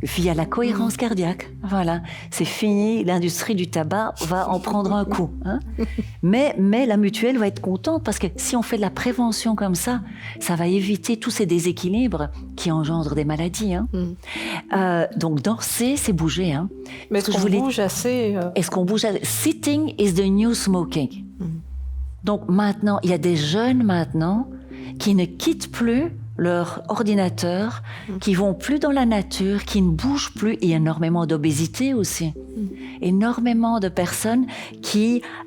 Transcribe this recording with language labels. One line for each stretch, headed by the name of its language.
French: Via la cohérence cardiaque, voilà. C'est fini, l'industrie du tabac va en prendre un coup. Hein? Mais la mutuelle va être contente parce que si on fait de la prévention comme ça va éviter tous ces déséquilibres qui engendrent des maladies. Hein? Donc danser, c'est bouger. Hein? Mais est-ce qu'on bouge assez Est-ce qu'on bouge assez?
English: Sitting is the new smoking.
French: Donc maintenant, il y a des jeunes maintenant qui ne quittent plus leur ordinateur, qui vont plus dans la nature, qui ne bougent plus. Il y a énormément d'obésité aussi. Énormément de personnes qui...